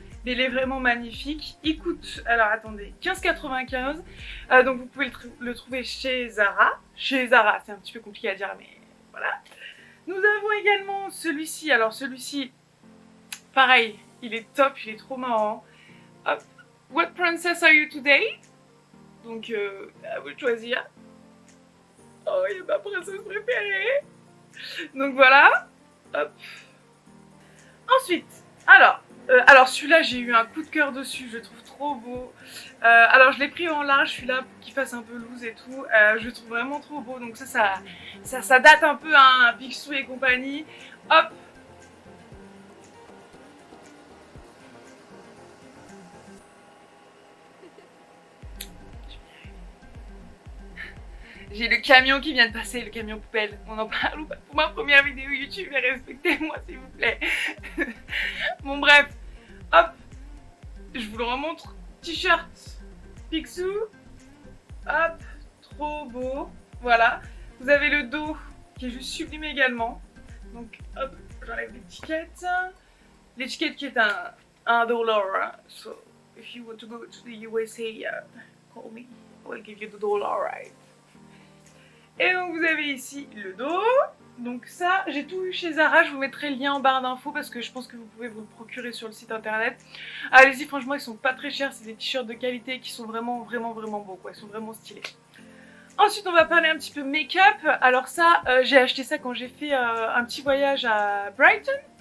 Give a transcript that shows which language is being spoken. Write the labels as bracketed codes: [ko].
[fr] Mais il est vraiment magnifique. Il coûte, alors attendez, 15,95 €. Donc vous pouvez le trouver chez Zara. Chez Zara, c'est un petit peu compliqué à dire, mais voilà. Nous avons également celui-ci. Alors celui-ci, pareil, il est top, il est trop marrant. Hop. [en] What princess are you today? [fr] Donc à vous de choisir. Oh, il est ma princesse préférée. Donc voilà. Hop. Ensuite, alors celui-là, j'ai eu un coup de cœur dessus, je le trouve trop beau. Alors je l'ai pris en large, celui-là, pour qu'il fasse un peu loose et tout. Je le trouve vraiment trop beau. Donc ça date un peu, hein, Picsou et compagnie. Hop. J'ai le camion qui vient de passer, le camion poubelle. On en parle ou pas? Pour ma première vidéo YouTube, et respectez-moi s'il vous plaît. Bon bref, hop, je vous le remontre. T-shirt Picsou, hop, trop beau. Voilà, vous avez le dos qui est juste sublime également. Donc hop, j'enlève l'étiquette. L'étiquette qui est un dollar. [en] So if you want to go to the USA, call me. I will give you the dollar, right? [fr] Et donc vous avez ici le dos. Donc ça, j'ai tout eu chez Zara, je vous mettrai le lien en barre d'infos parce que je pense que vous pouvez vous le procurer sur le site internet. Allez-y, franchement ils sont pas très chers, c'est des t-shirts de qualité qui sont vraiment beaux quoi, ils sont vraiment stylés. Ensuite on va parler un petit peu make-up. Alors ça, j'ai acheté ça quand j'ai fait un petit voyage à Brighton.